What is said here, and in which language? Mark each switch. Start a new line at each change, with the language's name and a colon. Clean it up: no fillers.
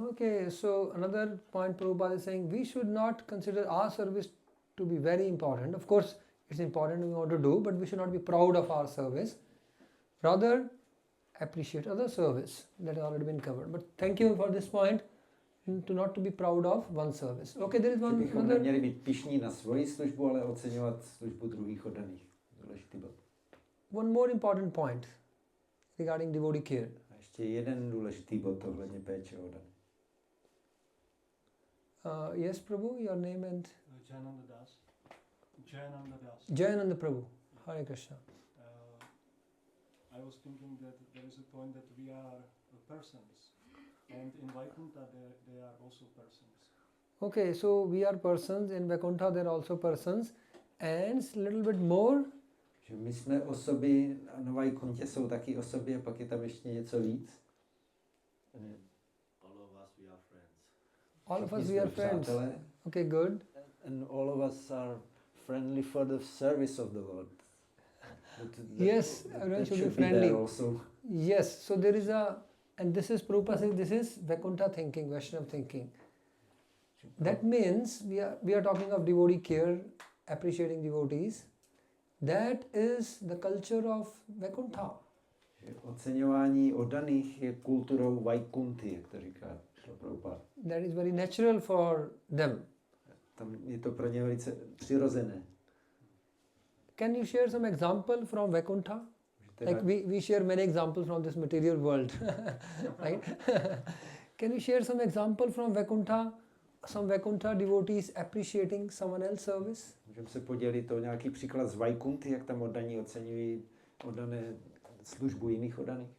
English: Okay, so another point Prabhupada is saying, we should not consider our service to be very important. Of course, it's important we want to do, but we should not be proud of our service. Rather, appreciate other service. That has already been covered. But thank you for this point, not to be proud of one service. Okay, there is one
Czech: bychom
English: another...
Czech: neměli být pyšní na svoji službu, ale oceňovat službu druhých oddaných. Důležitý bod.
English: One more important point regarding devotee care.
Czech: A ještě jeden důležitý bod ohledně péče o oddané.
English: Yes, Prabhu, your name and... Jayananda Das. Jayananda Prabhu. Hare Krishna. I was thinking that there is a point that we are persons, and in Vaikuntha they are also persons. Okay, so we are persons, in Vaikuntha there are also persons, and a little bit more.
Czech: Že my jsme osoby, a na Vaikuntě jsou taky osoby, a pak je tam ještě něco víc.
English: All of us, we are friends. All of us, we are friends.
Czech: Přátelé.
English: Okay, good. And all of us are friendly for the service of the Lord. Yes, everyone should be friendly. Also. Yes, so there is and this is Prabhupada says, this is Vaikuntha thinking, Vaishnava thinking. That means we are talking of devotee care, appreciating devotees. That is the culture of Vaikuntha.
Czech: Oceňování oddaných je kulturou Vaikunty, jak to říká Prabhupada.
English: That is very natural for them.
Czech: Tam je to pro ně velice přirozené.
English: Can you share some example from Vaikuntha? Like we share many examples from this material world, right? Can you share some example from Vaikuntha, some Vaikuntha devotees appreciating someone else's service?
Czech: Můžeme se podělit o nějaký příklad z Vaikunty, jak tam oddaní oceňují oddané službu jiných oddaných.